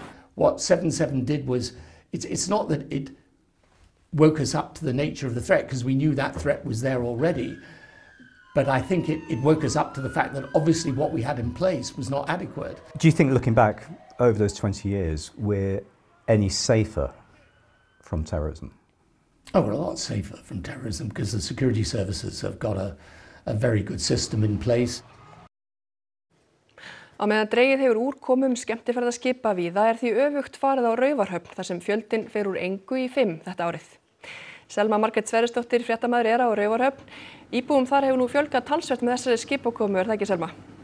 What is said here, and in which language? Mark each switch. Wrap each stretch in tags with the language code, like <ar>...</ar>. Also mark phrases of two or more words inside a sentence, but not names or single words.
<en>What 7/7 did was, it's not that it woke us up to the nature of the threat, because we knew that threat was there already, but I think it woke us up to the fact that obviously what we had in place was not adequate. Do you think, looking back over those 20 years, we're any safer from terrorism? Oh, we're a lot safer from terrorism because the security services have got a very good system in place.</en> <is>Á meðan dregið hefur úr komum skemmtiferðaskipa víða því öfugt farið á Raufarhöfn þar sem fjöldinn fer úr engu í 5 þetta árið. Selma Margrét Sverrisdóttir, fréttamaður á Raufarhöfn. Íbúum þar hefur nú fjölgað talsvert með þessari skipakomu, það ekki Selma?</is>